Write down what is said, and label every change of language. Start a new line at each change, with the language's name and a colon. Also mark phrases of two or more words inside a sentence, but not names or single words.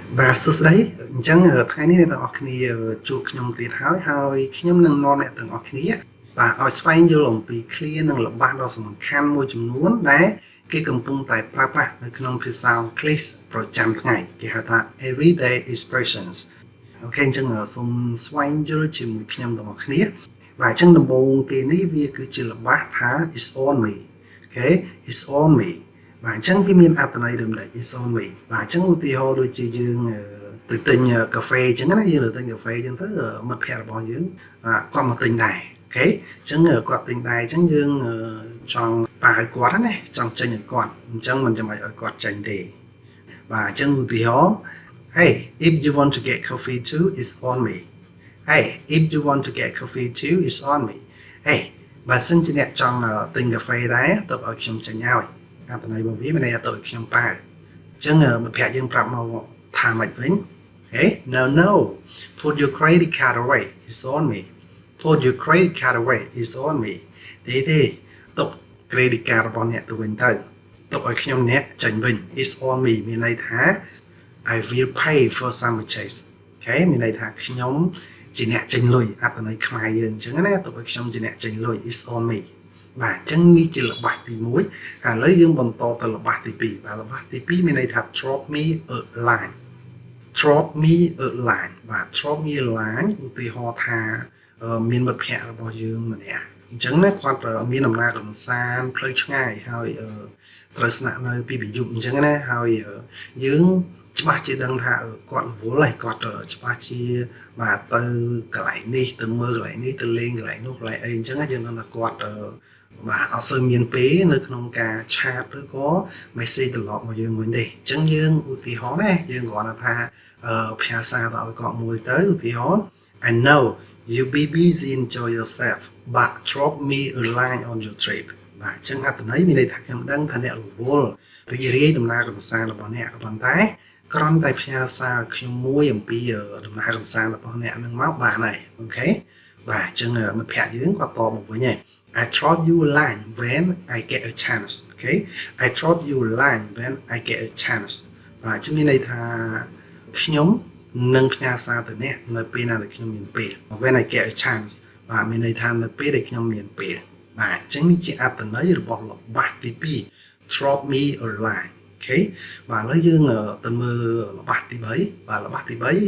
Khmer: បាទសួស្តីអញ្ចឹងថ្ងៃនេះអ្នកទាំងអស់គ្នាជួបខ្ញុំទៀតហើយខ្ញុំនឹងនាំអ្នកទាំងអស់គ្នាបាទឲ្យស្វែងយល់អំពីឃ្លានិងល្បះដ៏សំខាន់មួយចំនួនដែលគេកំពុងតែប្រើប្រាស់នៅក្នុងភាសាអង់គ្លេសប្រចាំថ្ងៃ គេហៅថា
English: everyday expressions
Khmer: អូខេអញ្ចឹងសូមស្វែងយល់ជាមួយខ្ញុំទាំងអស់គ្នាបាទអញ្ចឹងដំបូងគេនេះវាគឺជាល្បះថា
English: is on me
Khmer: អូខេ
English: is on me
Khmer: បាទអញ្ចឹងវាមានអត្ថន័យ ដូចនេះ
English: is on me
Khmer: បាទអញ្ចឹងឧទាហរណ៍ដូចជាយើងទៅទិញកាហ្វេអញ្ចឹងណាយើងទៅទិញកាហ្វេអញ្ចឹងទៅមិត្តភ័ក្តិរបស់យើង គាត់មកទិញដែរអូខេអញ្ចឹងគាត់ទិញដែរអញ្ចឹងយើងចង់ប៉ាឲ្យគាត់ណាចង់ចេញឲ្យគាត់អញ្ចឹងមិនចាំបាច់ឲ្យគាត់ចេញទេបាទអញ្ចឹងឧទាហរណ៍
English: Hey if you want to get coffee too it's on me Hey if you want to get coffee too it's on me
Khmer: Hey បើសិនជាអ្នកចង់ទិញកាហ្វេដែរទៅឲ្យខ្ញុំចេញឲ្យអត្ថន័យរបស់វាមានន័យថាទៅឲ្យខ្ញុំប៉ាអញ្ចឹងមិត្តភ័ក្តិយើងប្រាប់មកថាម៉េចវិញ
English: Okay, no. Put your credit card away. It's on me. Put your credit card away. It's on me.
Khmer: ទេទុក
English: credit card
Khmer: របស់អ្នកទៅវិញទៅទុកឲ្យខ្ញុំអ្នកចេញវិញ
English: It's on me
Khmer: មានន័យថា
English: I will pay for some purchase.
Khmer: Okay មានន័យថាខ្ញុំជាអ្នកចេញលុយអត្ថន័យខ្មែរយើងអញ្ចឹងណាទុកឲ្យខ្ញុំជាអ្នកចេញលុយ
English: It's on me
Khmer: បាទអញ្ចឹងនេះជាល្បះទី1ឥឡូវយើងបន្តទៅល្បះទី2បាទល្បះទី2មានន័យថា
English: drop me a line drop me a line
Khmer: បាទ
English: drop me a line
Khmer: ឧទាហរណ៍ថាមានមិត្តភ័ក្តិរបស់យើងម្នាក់អញ្ចឹងណាគាត់មាន ដំណើរកម្សាន្តផ្លូវឆ្ងាយហើយត្រូវស្នាក់នៅពីយប់អញ្ចឹងណាហើយយើងច្បាស់ជាដឹងថាគាត់រវល់ហើយគាត់ច្បាស់ជាបាទទៅកន្លែងនេះទៅមើលកន្លែងនេះទៅលេងកន្លែងនោះកន្លែងអីអញ្ចឹងយើងដឹងថាគាត់បាទអត់សូវមានពេលនៅក្នុងការឆាតឬក៏ message ត្រឡប់មកយើងវិញទេអញ្ចឹងយើងឧទាហរណ៍ណាយើងគ្រាន់តែថាផ្ញើសារទៅឲ្យគាត់មួយទៅឧទាហរណ៍
English: I know you be busy enjoy yourself but drop me a line on your trip
Khmer: បាទអញ្ចឹ ងអត្ថន័យមានន័យថាខ្ញុំដឹងថាអ្នករវល់រីករាយដំណើរកម្សាន្តរបស់អ្នកក៏ប៉ុន្តែគ្រាន់តែផ្ញើសារខ្ញុំមួយអំពីដំណើរកម្សាន្តរបស់ អ្នកនឹងមកបានហើយអូខេបាទអញ្ចឹងមិត្តភ័ក្តិយើងគាត់តបមកវិញហើយ
English: I drop you a line when I get a chance
Khmer: okay
English: I drop you a line when I get a chance
Khmer: បាទជំនាញន័យថាខ្ញុំនឹងផ្ញើសារទៅអ្នកនៅពេលណាដែលខ្ញុំមានពេល
English: when I get a chance
Khmer: បាទមានន័យថានៅពេលដែលខ្ញុំមានពេលបាទអញ្ចឹងនេះជាអត្ថន័យរបស់ល្បះទី2
English: drop me a line okay
Khmer: បាទឥឡូវយើងទៅមើលល្បះទី3បាទល្បះទី